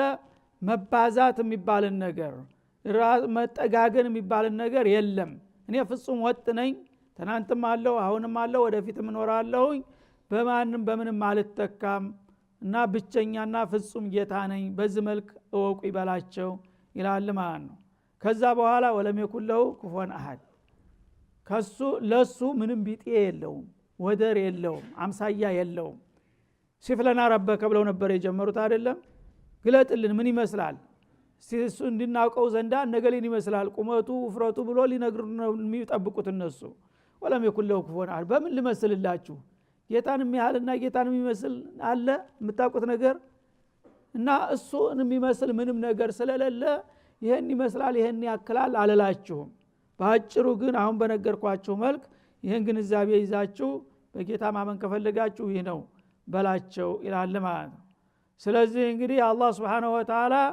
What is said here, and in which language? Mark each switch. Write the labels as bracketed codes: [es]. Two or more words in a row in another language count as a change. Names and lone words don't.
[am] መባዛት የሚባልን ነገር መጠጋገን የሚባልን ነገር የለም። እኔ ፍጹም ወጥ ነኝ፣ ትናንትም አለው አሁንም አለው ወደፊትም እኖራለሁኝ፣ በማንም በምንም አልተካም እና ብቸኛና ፍጹም ጌታ ነኝ፣ በዚህ መልክ እወቁ ይበላቸው ይላል ማለት ነው። ከዛ በኋላ [ar] ولم يكن له كفوا احد [am] ከሱ ለሱ ምንም ቢጤ የለውም፣ ወደር የለውም፣ አምሳያ የለውም። [ar] صف لنا ربك [am] ብለው ነበር የጀመሩት አይደለም? ግለጥልን ምን ይመስላል እሱ እንድናውቀው ዘንዳ ነገልን ይመስላል ቁመቱ ውፍረቱ ብሎ ሊነግሩን ነው የሚጠብቁት እነሱ። [ar] ولم يكن له كفوا احد [am] በምን ልመስልላችሁ? ጌታን የሚያህልና ጌታን የሚመስል አለ የምታውቁት ነገር? እና እሱን የሚመስል ምንም ነገር ስለሌለ ይሄን ይመስላል ይሄን ያክላል አለላችሁም። በአጭሩ ግን አሁን በነገርኳችሁ መልክ ይሄን ግንዛቤ ይዛችሁ በጌታ ማመን ከፈለጋችሁ ይህ ነው በላቸው ይላል ማለት ነው። ስለዚህ እንግዲህ አላህ [ar] سبحانه وتعالى